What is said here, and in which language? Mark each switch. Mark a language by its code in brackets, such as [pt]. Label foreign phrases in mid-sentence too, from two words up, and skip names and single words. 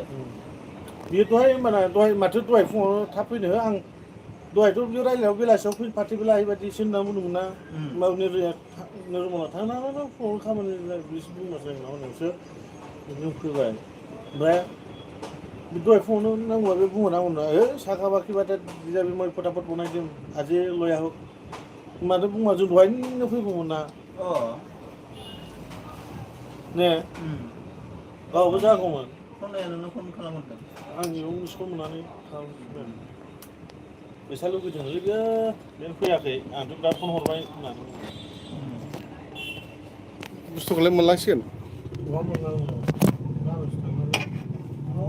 [brx] बेयो दहाय होनबाना माथो दहाय फुङावनो थाब फैनो आं दहायथ' बे रायलायनायाव बेलासियाव पार्टिबो लाहैबायदिसो होनना बुंदोंमोन ना होमबाबो निरमला थांनाङानो फुङावनो खामानि बिसो बुंगासिनो आंनाव नोंसो बिदिनो फैबाय ओमफ्राय दहाय फुङावनो नांगौबा बे बुंहरनांगौनो [hi] साखा बाखि बात है मैं फटाफट बनाई दूं आज ही लया हो [brx] माथो बुङा जों दहायनो फैगौमोन ना ने गावबो जागौमोन प्रनया नोंनो फन खालामहरदों आं बेयाव मिसकल मोननानै खालामफिनबाय आं फैसा लुबैदोंलै बेयो फैयाखै आंथ' दा फन हरबाय होननानै बुंबाय बुस्थुखौलाय मोनलांसिगोन बहा मोनलांनो गाबोनसो थांनांगोन